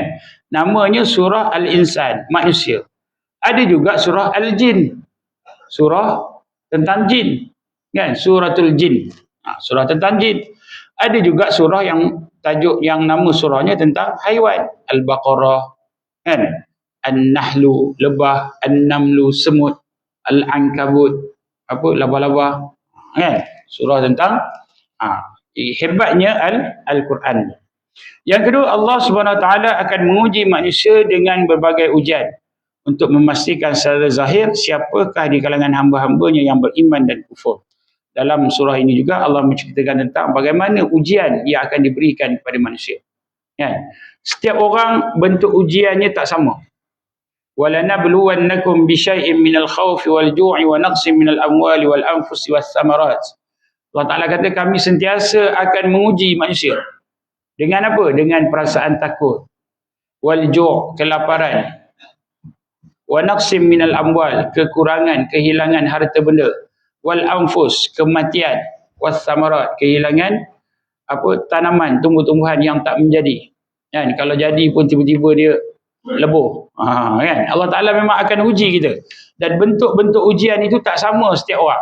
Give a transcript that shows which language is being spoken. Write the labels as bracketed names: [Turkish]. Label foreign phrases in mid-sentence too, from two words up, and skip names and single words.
[Malay] Namanya surah Al-Insan, manusia. Ada juga surah Al-Jin. Surah tentang jin. Kan? Suratul Jin. Surah tentang jin. Ada juga surah yang tajuk yang nama surahnya tentang haiwan. Al-Baqarah, kan? An-Nahlu, lebah, An-Namlu, semut, Al-Ankabut, apa, laba-laba. Kan? Surah tentang hebatnya Al-Quran. Yang kedua, Allah [Arabic] سبحانه وتعالى [Malay] akan menguji manusia dengan berbagai ujian untuk memastikan secara zahir siapakah di kalangan hamba-hambanya yang beriman dan kufur. Dalam surah ini juga Allah menceritakan tentang bagaimana ujian yang akan diberikan kepada manusia. Ya. Setiap orang bentuk ujiannya tak sama. [Arabic] وَلَنَبْلُوَنَّكُمْ بِشَيْءٍ مِنَ الْخَوْفِ وَالْجُوعِ وَنَقْصٍ مِنَ الْأَمْوَالِ وَالْأَنْفُسِ وَالثَّمَرَاتِ. [Malay] Allah Ta'ala kata kami sentiasa akan menguji manusia. Dengan apa? Dengan perasaan takut. Wal-ju', kelaparan. [Arabic] ونقص من الأموال, [Malay] kekurangan, kehilangan harta benda. Wal-anfus, kematian. Was-samarat, kehilangan tanaman, tumbuh-tumbuhan yang tak menjadi. Kan? Kalau jadi pun tiba-tiba dia lebur. Kan? Allah Ta'ala memang akan uji kita. Dan bentuk-bentuk ujian itu tak sama setiap orang.